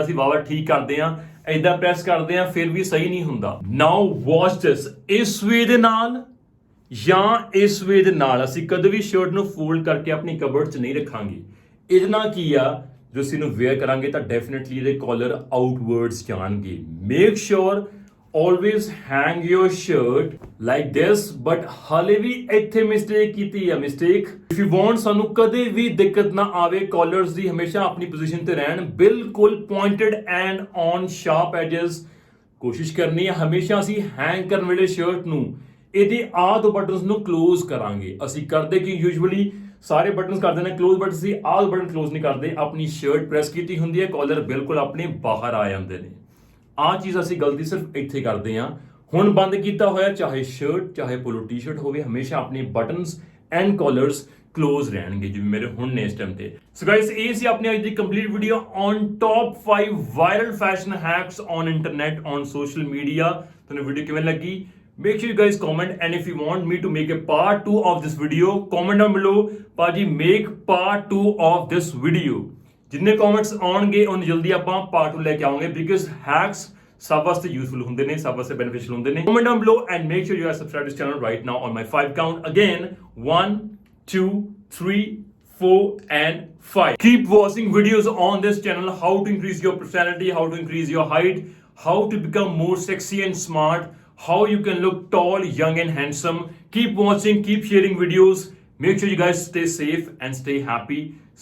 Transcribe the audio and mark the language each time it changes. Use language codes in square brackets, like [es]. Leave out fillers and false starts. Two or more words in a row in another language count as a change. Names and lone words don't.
[pa] ਸੀ ਵਾਵਾ ਠੀਕ ਕਰਦੇ ਆ, ਏਦਾਂ ਪ੍ਰੈਸ ਕਰਦੇ ਆ, ਫਿਰ ਵੀ ਸਹੀ ਨਹੀਂ ਹੁੰਦਾ। [en] now watch this, [pa] ਇਸ ਵੇ ਦੇ ਨਾਲ ਜਾਂ ਇਸ ਵੇ ਦੇ ਨਾਲ ਅਸੀਂ ਕਦੇ ਵੀ ਸ਼ਰਟ ਨੂੰ ਫੋਲਡ ਕਰਕੇ ਆਪਣੀ ਕਬਰਡ 'ਚ ਨਹੀਂ ਰੱਖਾਂਗੇ। ਇਹਦੇ ਨਾਲ ਕੀ ਆ, ਜੋ ਅਸੀਂ ਇਹਨੂੰ ਵੇਅਰ ਕਰਾਂਗੇ ਤਾਂ ਡੈਫੀਨਿਟਲੀ ਇਹਦੇ [en] collar outwards [pa] ਜਾਣਗੇ। [en] make sure always hang your shirt like this, but [pa] ਹਾਲੇ ਵੀ ਇੱਥੇ ਮਿਸਟੇਕ ਕੀਤੀ ਹੈ। ਮਿਸਟੇਕ [en] if you want [pa] ਸਾਨੂੰ ਕਦੇ ਵੀ ਦਿੱਕਤ ਨਾ ਆਵੇ, ਕਾਲਰਸ ਦੀ ਹਮੇਸ਼ਾ ਆਪਣੀ ਪੋਜੀਸ਼ਨ ਤੇ ਰਹਿਣ, ਬਿਲਕੁਲ [en] pointed and on sharp edges [pa] ਕੋਸ਼ਿਸ਼ ਕਰਨੀ ਹੈ। ਹਮੇਸ਼ਾ ਅਸੀਂ ਹੈਂਗ ਕਰਨ ਵੇਲੇ ਸ਼ਰਟ ਨੂੰ ਇਹਦੇ ਆਹ ਦੋ ਬਟਨਸ ਨੂੰ ਕਲੋਜ਼ ਕਰਾਂਗੇ। ਅਸੀਂ ਕਰਦੇ ਕਿ ਯੂਜੂਅਲੀ ਸਾਰੇ ਬਟਨਸ ਕਰਦੇ ਨੇ ਕਲੋਜ਼, ਬਟ ਅਸੀਂ ਆਹ [en] button close [pa] ਨਹੀਂ ਕਰਦੇ। ਆਪਣੀ ਸ਼ਰਟ ਪ੍ਰੈਸ ਕੀਤੀ ਹੁੰਦੀ ਹੈ, ਕਾਲਰ ਬਿਲਕੁਲ ਆਪਣੇ ਬਾਹਰ ਆ ਜਾਂਦੇ ਨੇ। ਆਹ ਚੀਜ਼ ਅਸੀਂ ਗਲਤੀ ਸਿਰਫ ਇੱਥੇ ਕਰਦੇ ਹਾਂ। ਹੁਣ ਬੰਦ ਕੀਤਾ ਹੋਇਆ, ਚਾਹੇ ਸ਼ਰਟ ਚਾਹੇ [en] polo t-shirt [pa] ਹੋਵੇ, ਹਮੇਸ਼ਾ ਆਪਣੇ [en] buttons and collars close [pa] ਰਹਿਣਗੇ, ਜਿਵੇਂ ਮੇਰੇ ਹੁਣ ਨੇ ਇਸ ਟਾਈਮ ਤੇ। [en] so guys, [pa] ਇਹ ਸੀ ਆਪਣੀ ਅੱਜ ਦੀ [en] complete video on top 5 viral fashion hacks on internet on social media. [pa] ਤੁਹਾਨੂੰ ਵੀਡੀਓ ਕਿਵੇਂ ਲੱਗੀ? [en] Make sure you guys comment, and if you want me to make a part 2 of this video, comment down below. Paji, make part 2 of this video. [pa] ਜਿੰਨੇ ਕਮੈਂਟਸ ਆਉਣਗੇ ਉਨ ਜਲਦੀ ਆਪਾਂ ਪਾਰਟ 2 ਲੈ ਕੇ ਆਵਾਂਗੇ, ਬਿਕਾਜ਼ ਹੈਕਸ ਸਭ ਵਾਸਤੇ ਯੂਜ਼ਫੁਲ ਹੁੰਦੇ ਨੇ, ਸਭ ਵਾਸਤੇ ਬੈਨੀਫੀਸ਼ੀਅਲ ਹੁੰਦੇ ਨੇ। [en] comment down below and make sure you are subscribe to this channel right now on my 5 count. ਅਗੇਨ 1 2 3 4 and 5. Keep watching videos on this channel, how to increase your personality, how to increase your height, how to become more sexy and smart, how you can look tall, young and handsome. Keep watching, keep sharing videos. Make sure you guys stay safe and stay happy.